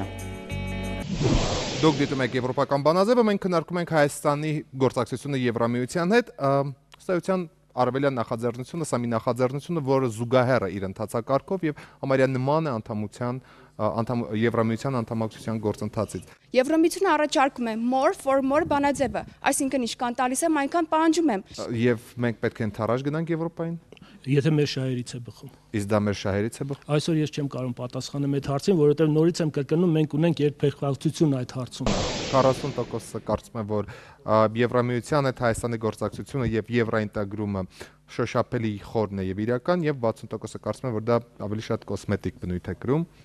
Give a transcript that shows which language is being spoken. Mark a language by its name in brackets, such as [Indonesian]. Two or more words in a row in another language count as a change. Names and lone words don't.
[Armenian] Դուք դիտում եք Եվրոպական բանաձևը, մենք քննարկում ենք Հայաստանի գործակցությունը Եվրամիության հետ, ըստ արևելյան նախաձեռնությունը, սա մի նախաձեռնությունը, որը զուգահեռ է իր ընթացակարգով եւ համարյա նման է Եվրամիության անդամակցության գործընթացից։ Եվրամիությունը առաջարկում է [English] more for more [Armenian] բանաձևը, այսինքն ինչքան տալիս եմ, այնքան պահանջում եմ։ Եվ մենք պետք է ընդառաջ գնանք Եվրոպային։ Եթե մեր շահերից է բխում։ Իսկ դա մեր շահերից է բխում։ Այսօր ես չեմ կարող պատասխանել այդ հարցին, որովհետև նորից եմ կրկնում, մենք ունենք երբեխաղացություն այդ հարցում։ 40% կարծում եմ, որ Եվրամիության հետ Հայաստանի գործակցությունը եւ եվրոինտեգրումը շոշափելի խորն է եւ իրական, եւ 60% կարծում եմ, որ դա ավելի շատ կոսմետիկ բնույթ է կրում։